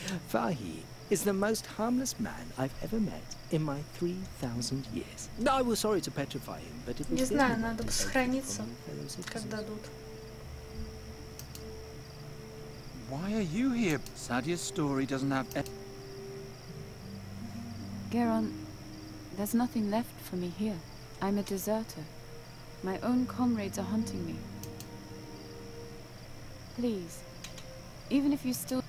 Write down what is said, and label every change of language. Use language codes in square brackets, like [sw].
[en] Fahi is the most harmless man I've ever met in my 3,000 years. I was sorry to petrify him, but it was... [ru] Не знаю, надо бы сохраниться, как дадут. [en] Why are you here? Sadia's story doesn't have... Garon, there's nothing left for me here. I'm a deserter. My own comrades are hunting me. Please, even if you still...